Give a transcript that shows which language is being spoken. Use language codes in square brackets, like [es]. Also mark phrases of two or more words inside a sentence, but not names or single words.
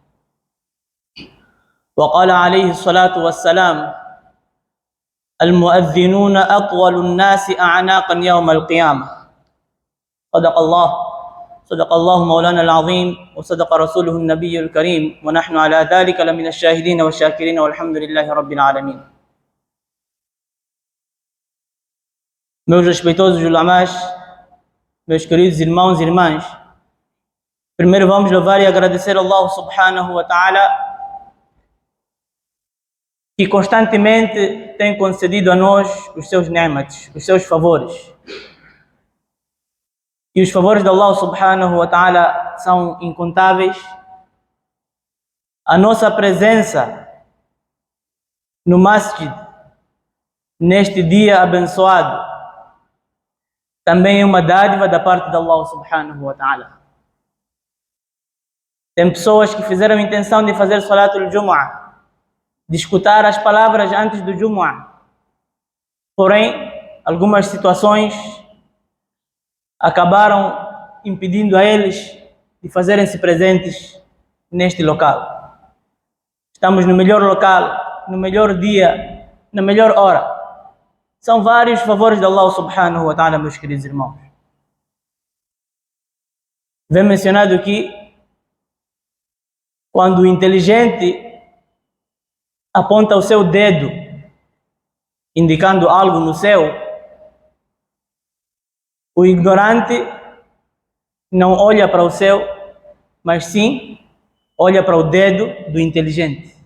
[ar] وقال عليه الصلاة والسلام: المؤذنون أطول الناس أعناقا يوم القيامة. صدق الله مولانا العظيم وصدق رسوله النبي الكريم ونحن على ذلك لمن الشاهدين والشاكرين والحمد لله رب العالمين. [pt] Meus respeitosos ulamás, meus queridos irmãos e irmãs, primeiro vamos louvar e agradecer a Allah [ar] سبحانه وتعالى, [pt] que constantemente tem concedido a nós os seus ni'mats, os seus favores. E os favores de Allah [ar] سبحانه وتعالى [pt] são incontáveis. A nossa presença no masjid, neste dia abençoado, também é uma dádiva da parte de Allah [ar] سبحانه وتعالى. [pt] Tem pessoas que fizeram a intenção de fazer [ar] صلاة الجمعة, [pt] de escutar as palavras antes do Jumu'ah. Porém, algumas situações acabaram impedindo a eles de fazerem-se presentes neste local. Estamos no melhor local, no melhor dia, na melhor hora. São vários favores de Allah [ar] سبحانه وتعالى, [pt] meus queridos irmãos. Vem mencionado aqui, quando o inteligente aponta o seu dedo, indicando algo no céu, o ignorante não olha para o céu, mas sim olha para o dedo do inteligente.